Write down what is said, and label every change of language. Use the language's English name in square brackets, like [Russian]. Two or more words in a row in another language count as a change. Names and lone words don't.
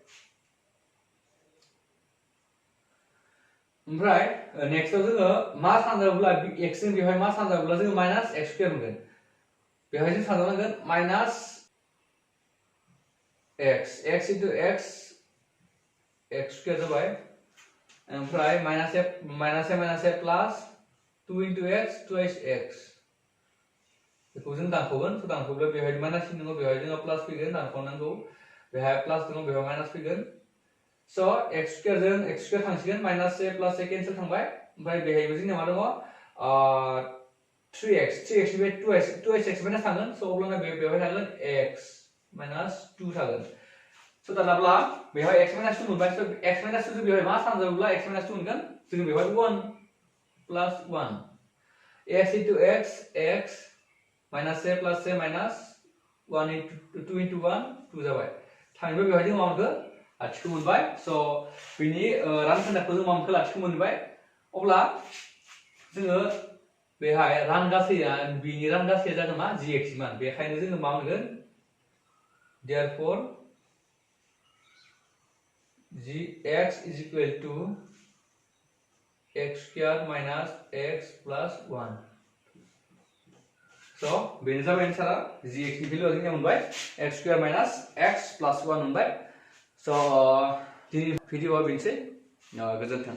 [Bodo] ओमफ्राय नेक्स्टआव जोङो मा सानजाब्ला x जों बेवहाय मा सानजाब्ला जोङो [English] minus x square [Bodo] मोनगोन बेवहाय जों सानजानांगोन minus [English] x into x square [Bodo] जाबाय ओमफ्राय [English] minus a plus 2 into x twice x [Bodo] बेखौ जों दानख'गोन so दानख'ब्ला बेवहाय [English] minus sign [Bodo] दङ बेवहाय जोङो प्लास फैगोन दानख'नांगौ बेवहाय प्लास दङ बेवहाय माइनास फैगोन so [English] x square [Bodo] जों [English] x square [Bodo] थांसिगोन [English] minus a plus a cancel [Bodo] थांबाय ओमफ्राय बेहायबो जोंना मा दङ 3x निफ्राय 2x माइनास थांगोन so अब्लाना बेवहाय थागोन [English] x minus 2 [Bodo] थागोन so दानाब्ला बेवहाय [English] x minus 2 [Bodo] मोनबाय so [English] x minus 2 [Bodo] जों बेवहाय मा सानजाब्ला [English] x minus 2 [Bodo] मोनगोन जों बेवहाय [English] 1 plus 1 x into x minus a plus a minus 1 into 2 into 1 2 [Bodo] जाबाय थाङोब्ला बेवहाय जों मा मोनखो लाथिख' मोनबाय so बेनि रानखोन्दाखौ जों मा मोनखो लाथिख' मोनबाय अब्ला जोङो बेहाय रानगासैया बेनि रानगासैया जागोन मा gx मान बेखायनो जोङो मा मोनगोन therefore [English] gx is equal to x square minus x plus 1 so [Bodo] बेनो जाबाय एन्सारा gx नि भेलुआ जोंनिया मोनबाय [English] x square minus x plus 1 [Bodo] मोनबाय so दिनै भिडिअआ बेनोसै गोजोन्थों